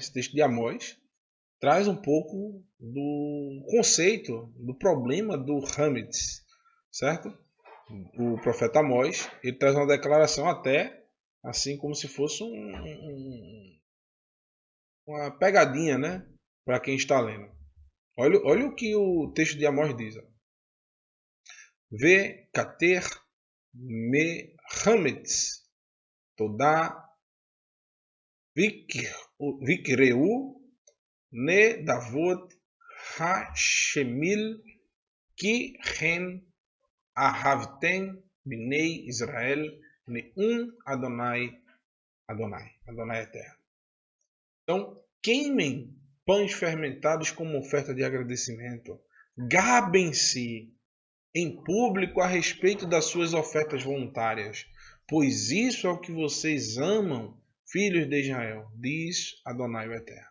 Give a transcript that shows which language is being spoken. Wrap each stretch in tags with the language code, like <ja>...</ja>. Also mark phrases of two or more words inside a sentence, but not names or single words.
<pt>Esse texto de Amós, traz um pouco do conceito, do problema do Hametz, certo? O profeta Amós, ele traz uma declaração até assim como se fosse uma pegadinha, né? Para quem está lendo. Olha o que o texto de Amós diz.</pt> <he>וקטר מחמץ תודה וקראו נדבות השמיעו כי כן אהבתם בני ישראל נאם אדני אדני. Adonai eterno.</he> <pt>Então, queimem pães fermentados como oferta de agradecimento. Gabem-se em público a respeito das suas ofertas voluntárias, pois isso é o que vocês amam, filhos de Israel, diz Adonai o Eterno.</pt>